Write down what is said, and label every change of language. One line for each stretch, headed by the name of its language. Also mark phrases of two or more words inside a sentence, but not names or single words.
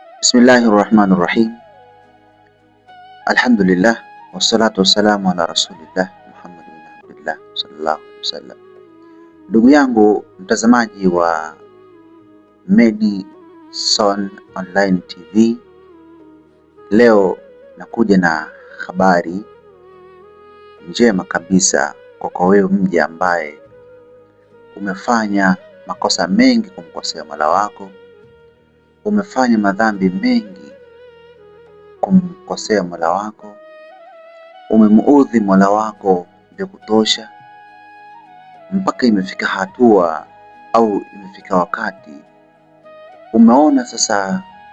Arabic: بسم الله الرحمن الرحيم. الحمد لله والصلاة والسلام على رسول الله محمد بن عبد الله صلى الله عليه وسلم.
Swahili: Ndugu yangu mtazamaji wa Medison Online TV, leo nakuja na habari njema kabisa kwa wewe mja ambaye umefanya makosa mengi kumkosea Mola wako, umefanya madhambi mengi kumkosea Mola wako, umemuudhi Mola wako vya kutosha, mpaka imefika hatua au imefika wakati umeona sasa